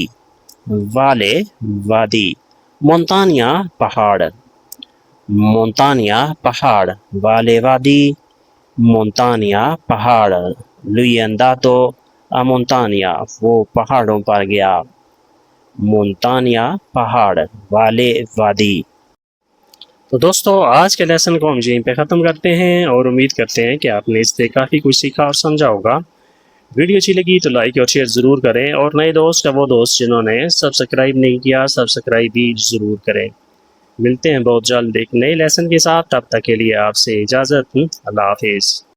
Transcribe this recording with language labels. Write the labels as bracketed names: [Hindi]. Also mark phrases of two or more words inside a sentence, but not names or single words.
[Urdu] والے وادی مونتانیا پہاڑ مونتانیا پہاڑ والے وادی مونتانیا پہاڑ [Italian] lui è andato a montagna [Urdu] وہ پہاڑوں پر گیا مونتانیا پہاڑ والے وادی تو دوستو آج کے لیسن کو ہم یہیں پہ ختم کرتے ہیں اور امید کرتے ہیں کہ آپ نے اس سے کافی کچھ سیکھا اور سمجھا ہوگا ویڈیو اچھی لگی تو لائک اور شیئر ضرور کریں اور نئے دوست کا وہ دوست جنہوں نے سبسکرائب نہیں کیا سبسکرائب بھی ضرور کریں ملتے ہیں بہت جلد ایک نئے لیسن کے ساتھ تب تک کے لیے آپ سے اجازت اللہ حافظ